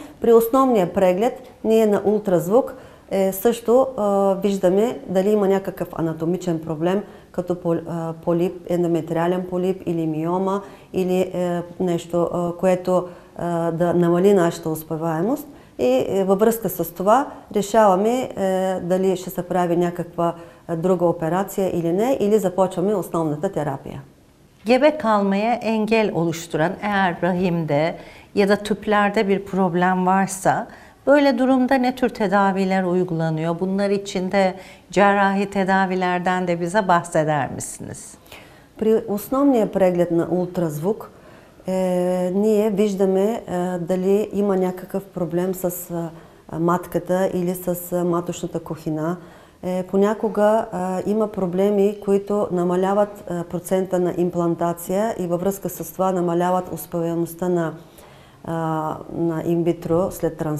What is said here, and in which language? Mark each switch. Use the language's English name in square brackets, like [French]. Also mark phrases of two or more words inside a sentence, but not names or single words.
[Bulgarian] При основния преглед, ние на ултразвук също виждаме дали има някакъв анатомичен проблем, като полип, ендометриален полип или миома, или нещо, което да намали нашата успеваемост. И във връзка с това решаваме дали ще се прави някаква друга операция или не, или започваме основната терапия. [Turkish] Gebe kalmaya engel oluşturan eğer rahimde ya da tüplerde bir problem varsa böyle durumda ne tür tedaviler uygulanıyor? Bunlar için de cerrahi tedavilerden de bize bahseder misiniz? [Bulgarian] При основния преглед на ултразвук ние виждаме дали има някакъв проблем с матката или с маточната кухина. Понякога има проблеми, които намаляват процента на имплантация и във връзка с това намаляват успеваемостта на инвитро след трансфера.